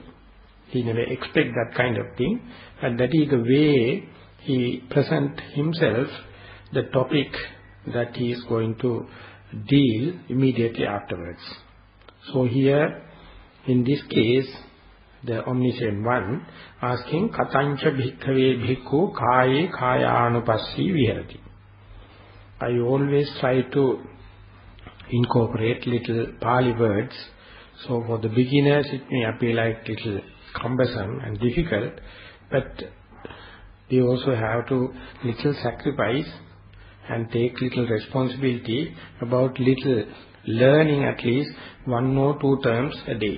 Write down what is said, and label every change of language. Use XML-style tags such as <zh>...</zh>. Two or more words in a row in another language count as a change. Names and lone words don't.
<en>He never expects that kind of thing, and that is the way he presents himself, the topic that he is going to deal immediately afterwards. So here, in this case, the omniscient one asking,</en> <pi>Katanca bhikkhave bhikkhu kāye kāyānupassī vihārati.</pi> <en>I always try to incorporate little Pali words. So for the beginners it may appear like little cumbersome and difficult, but they also have to little sacrifice and take little responsibility about little learning at least 1 or 2 terms a day.</en>